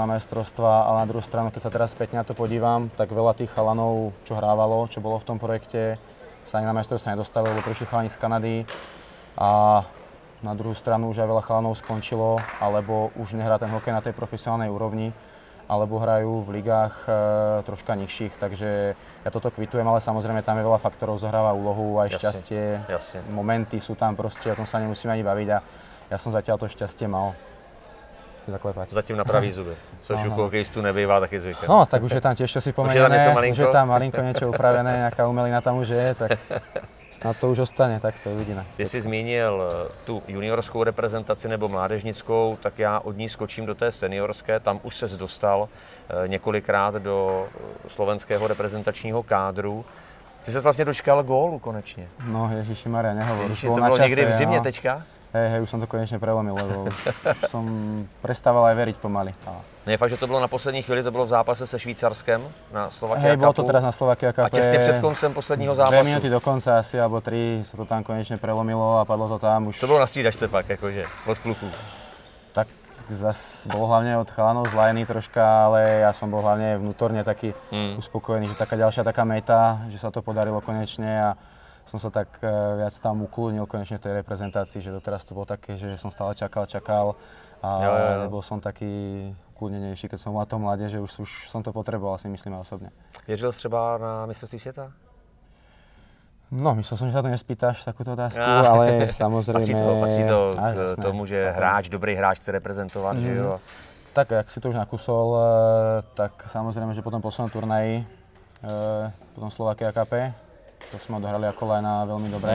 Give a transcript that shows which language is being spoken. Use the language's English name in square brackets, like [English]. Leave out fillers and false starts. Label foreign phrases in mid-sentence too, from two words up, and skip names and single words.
[Slovak] mestrovstva, ale na druhú stranu, keď sa teraz späť na to podívam, tak veľa tých chalanov, čo hrávalo, čo bolo v tom projekte, sa ani na mestrovstvá nedostali, lebo prišli chalani z Kanady a na druhú stranu už aj veľa chalanov skončilo, alebo už nehrá ten hokej na tej profesionálnej úrovni, alebo hrajú v ligách troška nižších, takže ja toto kvitujem, ale samozrejme tam je veľa faktorov, zohráva úlohu, aj šťastie, momenty sú tam proste, o tom sa nemusíme ani baviť a ja som zatiaľ to šťastie mal. Zaklepať. [Czech] Zatím na pravý zuby, což u hokejistů nebývá taky zvykem. No, [Slovak] tak už je tam tiež čo si pomenené, už je tam malinko niečo upravené, nejaká umelina tam už je, tak Snad to už ostane, tak to uvidíme. [Czech] Ty jsi zmínil tu juniorskou reprezentaci nebo mládežnickou, tak já od ní skočím do té seniorské. Tam už ses dostal několikrát do slovenského reprezentačního kádru. Ty ses vlastně dočkal gólu konečně. [Slovak] No Ježišimaria, nehovor. [Czech] Ježiši, to bylo někdy v zimě teďka? [Slovak] Hej, už som to konečne prelomil, lebo som prestával aj veriť pomaly. [Czech] No je fakt, že to bylo na poslední chvíli, to bylo v zápase se Švýcarskem na Slovakia Cupu. [Slovak] Hej, bylo to teraz na Slovakia Cupu. [Czech] A těsně před koncem posledního zápasu. [Slovak] 2 minúty do konca asi, alebo 3, sa to tam konečne prelomilo a padlo to tam už. [Czech] To bylo na střídačce pak, jakože, od kluků. [Slovak] Tak zase bol hlavne od chalanov z lajny troška, ale ja som bol hlavne vnútorne taký uspokojený, že taká ďalšia taká meta, že sa to podarilo konečne a som sa tak viac tam ukludnil konečne v tej reprezentácii, že doteraz to bolo také, že som stále čakal a nebol som taký ukludnenejší, keď som bol na tom mladé, že už som to potreboval, si myslím osobne. [Czech] Věřil jsi třeba na mistrovství světa? No, [Slovak] myslel som, že sa to nespýtaš, takúto otázku, ale samozrejme... [Czech] Patří to k tomu, že dobrý hráč chce reprezentovat, že jo? [Slovak] Tak, jak si to už nakusol, tak samozrejme, že po tom poslednom turnaji, potom Slovakia Cup, čo sme odohrali ako lajna veľmi dobre.